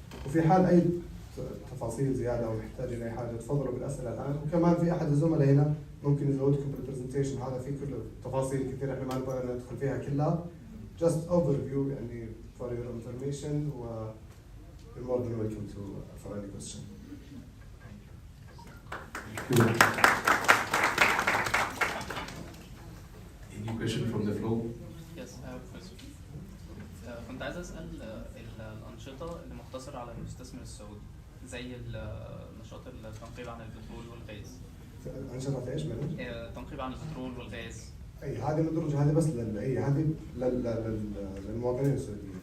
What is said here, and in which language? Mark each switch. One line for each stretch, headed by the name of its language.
Arabic: وفي حال اي تفاصيل زياده او محتاجين اي حاجه تفضلوا بالاسئله الان، وكمان في احد الزملاء هنا ممكن يزودكم بالبرزنتيشن هذا في كل تفاصيل كثير احنا ما نبغى ندخل فيها كلها.
English: just overview
Arabic: يعني
English: for your information
Arabic: و
English: you're more than welcome to for any question. Any question from the floor? Yes, I have a question.
Arabic: كنت عايز أسأل الأنشطة اللي مقتصرة على المستثمر السعودي زي نشاط التنقيب عن البترول والغاز، انشطه ايش معلش؟ تنقيب عن البترول والغاز. اي هذه مدرجه، هذه بس هذه للمواطنين السعوديين